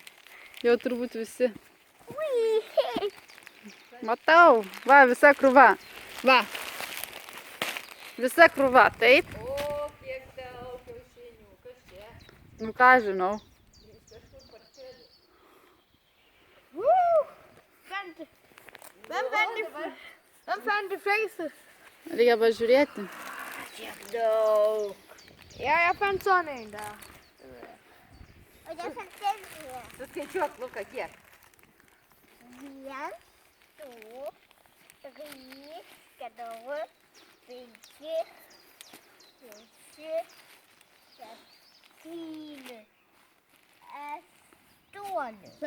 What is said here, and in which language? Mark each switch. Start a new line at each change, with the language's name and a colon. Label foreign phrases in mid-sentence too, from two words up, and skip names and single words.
Lithuanian: Jau turbūt visi. Matau. Va, visa krūva. Va. Visa krūva, taip? O, kiek daug kiaušinių. Kas čia? Nu, ką žinau. Kažkur parcelių.
Danish: Hvem fandt det fleste?
Lithuanian: Reikia pažiūrėti. Kiek daug.
Danish: Ja, jeg fandt sådan en der. Og jeg fandt den her.
Lithuanian: Suskaičiuok, Luka, kiek? 1, 4, 5, 6, 7, 8. Per